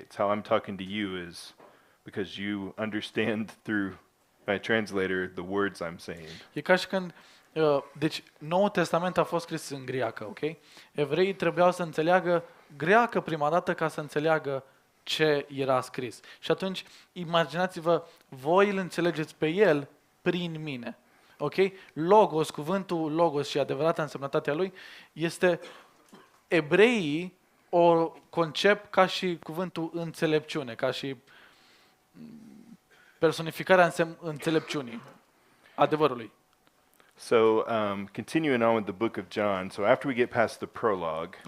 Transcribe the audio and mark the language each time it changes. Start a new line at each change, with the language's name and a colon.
English: It's how I'm talking to you is because you understand through my translator the words I'm saying.
Romanian: E ca și când... Deci, Noul Testament a fost scris în greacă, ok? Evreii trebuiau să înțeleagă greacă prima dată ca să înțeleagă ce era scris. Și atunci, imaginați-vă, voi îl înțelegeți pe el prin mine. Ok? Logos, cuvântul logos și adevărata însemnătatea lui, este evreii o concep ca și cuvântul înțelepciune, ca și personificarea înțelepciunii, adevărului.
English: So continuing on with the book of John, so after we get past the prologue,